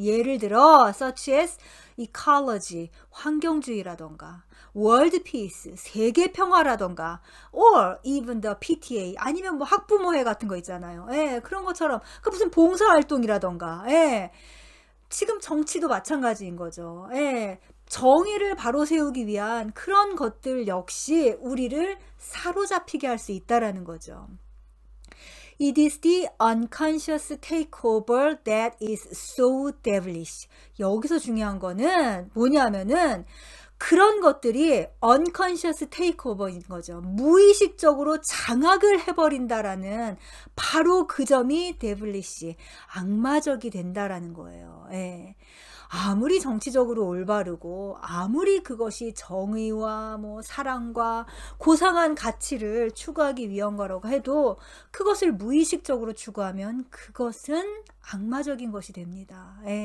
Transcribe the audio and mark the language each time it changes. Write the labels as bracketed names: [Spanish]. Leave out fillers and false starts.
[Korean] 예를 들어 [English] such as ecology [Korean] 환경주의라던가 [English] world peace [Korean] 세계 평화라던가 [English] or even the PTA [Korean] 아니면 뭐 학부모회 같은 거 있잖아요. 그런 것처럼 그 무슨 봉사활동이라던가 지금 정치도 마찬가지인 거죠. 정의를 바로 세우기 위한 그런 것들 역시 우리를 사로잡히게 할 수 있다라는 거죠. [English] It is the unconscious takeover that is so devilish. [Korean] 여기서 중요한 거는 뭐냐면은 그런 것들이 [English] unconscious takeover [Korean] 인 거죠. 무의식적으로 장악을 해버린다라는 바로 그 점이 devilish, 악마적이 된다라는 거예요. 아무리 정치적으로 올바르고 아무리 그것이 정의와 뭐 사랑과 고상한 가치를 추구하기 위한 거라고 해도 그것을 무의식적으로 추구하면 그것은 악마적인 것이 됩니다.